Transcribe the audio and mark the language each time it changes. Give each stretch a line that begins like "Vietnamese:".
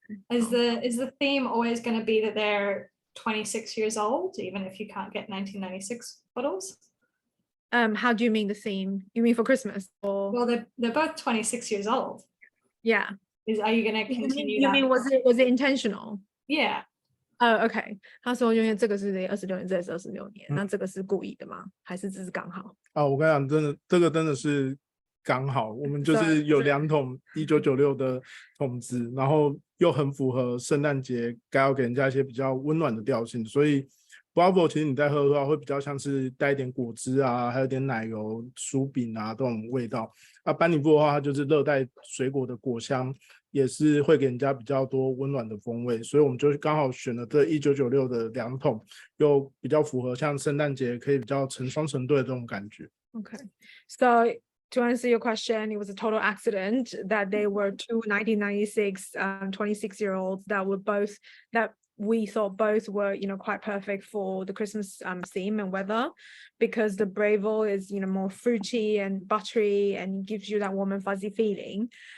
English: Is the theme always going to be that they're 26 years old, even if you can't get 1996 bottles? How do you mean the theme? You mean for Christmas or? Well, they're both 26 years old. Yeah. Are you going to continue? You mean was it intentional? Yeah.
Chinese: OK， 他说因为这个是26年，这也是26年，那这个是故意的吗？还是只是刚好？我跟你讲，真的，这个真的是刚好，我们就是有2桶1996的桶子，然后又很符合圣诞节该要给人家一些比较温暖的调性，所以 Bravo 其实你在喝的话会比较像是带一点果汁啊，还有点奶油、薯饼啊这种味道。班尼富的话，它就是热带水果的果香，也是会给人家比较多温暖的风味，所以我们就刚好选了这1996的2桶，又比较符合像圣诞节可以比较成双成对的这种感觉。
English: Okay, so to answer your question, it was a total accident that they were two 1996 26-year-olds that we thought both were quite perfect for the Christmas theme and weather, because the Bravo is more fruity and buttery and gives you that warm and fuzzy feeling,